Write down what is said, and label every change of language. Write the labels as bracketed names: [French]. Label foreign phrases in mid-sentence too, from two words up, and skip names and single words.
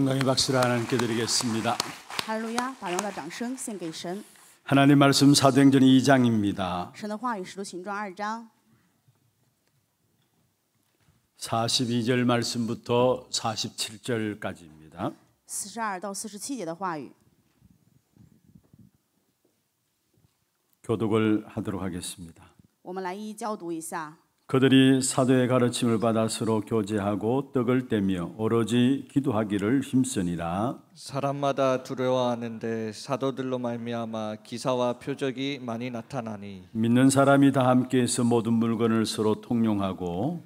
[Korean] 박수를 하나님께 드리겠습니다. [Chinese] 哈利路亚！把荣耀的掌声献给神。 [Korean] 하나님 말씀 사도행전 2장입니다. [Chinese] 神的话语，使徒行传2章 [Korean] 42절 말씀부터 47절까지입니다. [Chinese] 42 到47节的话语。 [Korean] 교독을 하도록 하겠습니다. [Chinese] 我们来一一教读一下。 [Korean] 그들이 사도의 가르침을 받아 서로 교제하고 떡을 떼며 오로지 기도하기를 힘쓰니라. 사람마다 두려워하는데 사도들로 말미암아 기사와 표적이 많이 나타나니 믿는 사람이 다 함께해서 모든 물건을 서로 통용하고